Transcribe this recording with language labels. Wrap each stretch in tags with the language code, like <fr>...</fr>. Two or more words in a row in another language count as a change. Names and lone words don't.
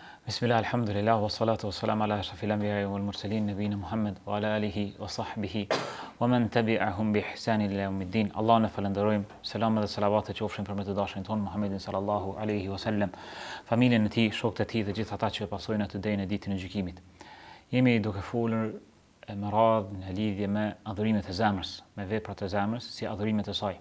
<ar>بسم الله، الحمد لله، والصلاة والسلام على أشرف الأنبياء والمرسلين، نبينا محمد وعلى آله وصحبه ومن تبعهم بإحسان إلى يوم الدين.</ar> <sq>Allahun e falenderojmë, selam dhe salavatet qofshin për me të dashurin ton Muhammedin</sq> <ar>صلى الله عليه وسلم,</ar> <sq>familjen e tij, shokët e tij dhe gjithë ata që e pasojnë atë ditën e ditën e gjykimit. Jemi duke folur me radhë në lidhje me adhurimet e zemrës, me veprat e zemrës si adhurimet e saj.</sq>